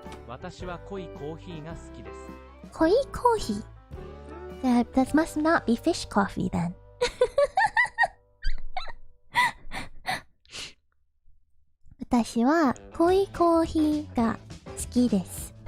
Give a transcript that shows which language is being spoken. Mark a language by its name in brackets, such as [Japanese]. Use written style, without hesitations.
[Japanese] 私は濃いコーヒーが好きです。 [English] Koi coffee. That must not be fish coffee then. [Japanese] 私は濃いコーヒーが好きです。